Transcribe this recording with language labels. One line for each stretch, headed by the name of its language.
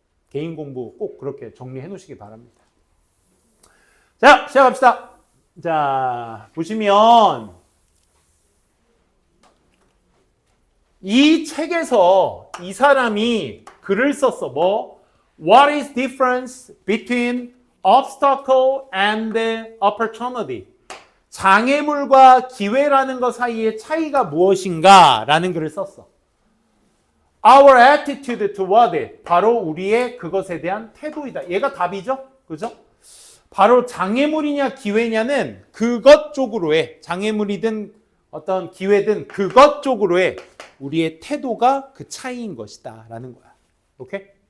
Korean: 개인 공부 꼭 그렇게 정리해 놓으시기 바랍니다. 자, 시작합시다. 자, 보시면 이 책에서 이 사람이 글을 썼어. 뭐?
English: What is difference between obstacle and opportunity?
Korean: 장애물과 기회라는 것 사이의 차이가 무엇인가? 라는 글을 썼어.
English: Our attitude toward it.
Korean: 바로 우리의 그것에 대한 태도이다. 얘가 답이죠? 그죠? 바로 장애물이냐 기회냐는 그것 쪽으로의 장애물이든 어떤 기회든 그것 쪽으로의 우리의 태도가 그 차이인 것이다 라는 거야. 오케이?